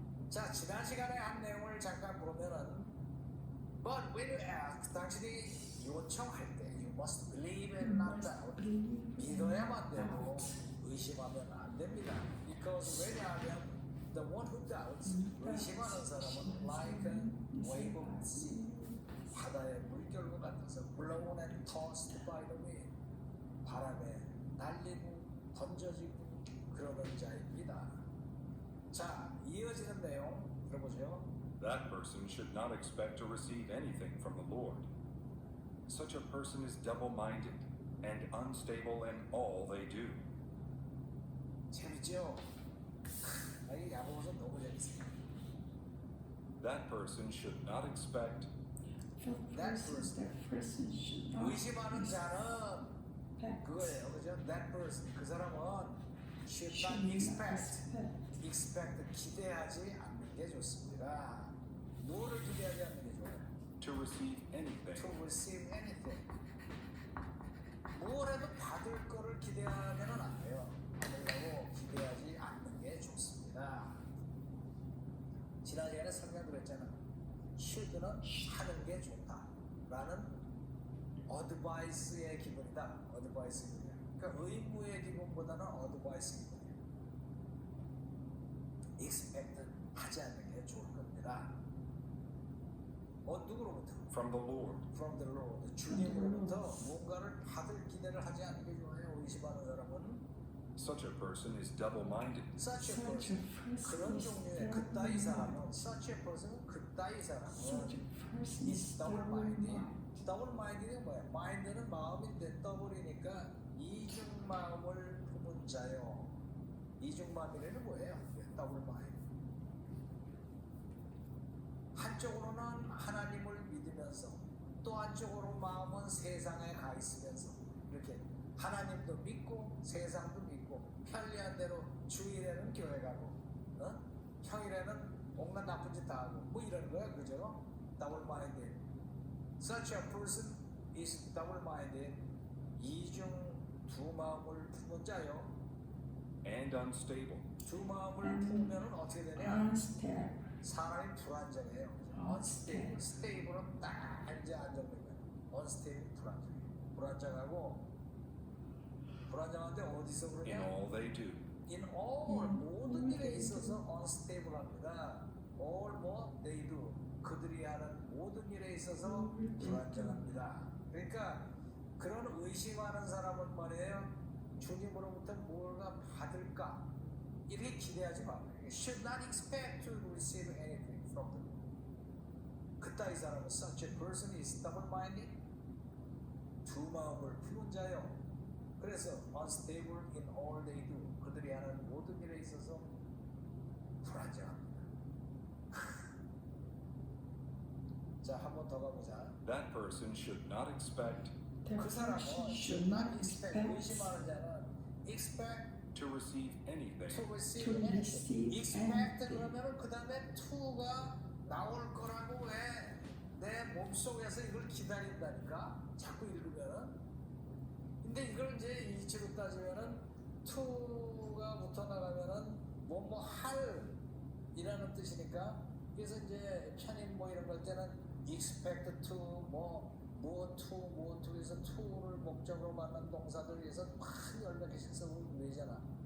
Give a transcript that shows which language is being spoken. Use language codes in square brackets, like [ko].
[ko] 자, 지난 시간에 한 내용을 잠깐 보면은 [en] But when you ask, [ko] 당신이 요청할 때 [en] You must believe and not doubt. [ko] 믿어야만 되고 의심하면 안 됩니다. [en] Because [ko] 왜냐하면 [en] the one who doubts [ko] 의심하는 사람은 [en] like a wave of the sea [ko] 바다의 물결과 같아서 [en] blown and tossed by the wind [ko] 바람에 날리고 던져지고 그러는 자입니다. 자, 이어지는 내용 들어보죠. [en] That person should not expect to receive anything from the Lord. Such a person is double-minded and unstable in all they do. [ko] 재밌죠? 이 야고보서 너무 재밌어요. [en] That person should not expect That person should not [ko] 의심하는 자는 [en] expect. [ko] 그거예요, 그죠? [en] That person, [ko] 그 사람은 [en] should not Should not expect, expect. [ko] 기대하지 않는 게 좋습니다. 뭐를 기대하지 않는 게 좋아요? [en] to receive anything To receive anything. [ko] 뭘 해도 받을 거를 기대하면은 안 돼요. 받으려고 기대하지 않는 게 좋습니다. 지난 시간에 설명드렸잖아. should는 하는 게 좋다라는 advice의 기본이다. advice 기본이야. 그러니까 의무의 기본보다는 advice 기본이야. expect 하지 않는 게 좋을 겁니다. 누구로부터? [en] from the Lord. From the Lord. [ko] 주님으로부터 뭔가를 받을 기대를 하지 않는 게 좋아요. 의심하는 사람은 [en] Such a person is double-minded. such a Such a person. person [ko] 그런 [en] is [ko] 종류의 그따위 사람은 [en] double-minded. such a person [ko] 그따위 사람은 [en] Such a person is is double-minded. double-minded. [ko] double-minded는 뭐야? mind는 마음인데 더블이니까 이중 마음을 품은 자요. 이중 마음이라는 뭐예요? [en] double-minded. [ko] 한쪽으로는 하나님을 믿으면서 또 한쪽으로 마음은 세상에 가 있으면서 이렇게 하나님도 믿고 세상도 믿고 편리한 대로 주일에는 교회 가고 평일에는 온갖 나쁜 짓 다 하고 뭐 이러는 거야, 그죠? [en] double minded. Such a person is double minded. [ko] 이중 두 마음을 품은 자요. [en] And unstable. [ko] 두 마음을 품으면 어떻게 되냐? [en] Unstable. [ko] 사람이 불안정해요. unstable, stable은 딱 이제 안정된 거예요. unstable 불안정하고 불안정한데 어디서 [en] In [ko] 그러냐? [en] all they do. In all [ko] 모든 일에 있어서 unstable합니다. all 뭐 [en] they do [ko] 그들이 하는 모든 일에 있어서 불안정합니다. 그러니까 그런 의심하는 사람은 말이에요. 주님으로부터 뭔가 받을까 이렇게 기대하지 마. [en] Should not expect to receive anything from the Lord. [ko] 그따위 사람은 [en] such a person is double-minded. [ko] 두 마음을 품은 자요. 그래서 [en] unstable in all they do. [ko] 그들이 하는 모든 일에 있어서 불안정합니다. 자, 한 번 더 가보자. [en] That person should not expect That [ko] 그 사람은 [en] person should not expect, [ko] 의심하는 자는 [en] expect to receive anything to receive To anything. receive expect anything. [ko] 그러면은 그 다음에 to가 나올 거라고 왜 내 몸속에서 이걸 기다린다니까 자꾸 읽으면은. 근데 이걸 이제 이치로 따지면은 to가 붙어 나가면은 뭐뭐 할 이라는 뜻이니까 그래서 이제 편인 뭐 이런 걸 때는 expect to 뭐 to 해서 to를 목적으로 만든 동사들 위해서 막 열몇 개씩 써서 외잖아.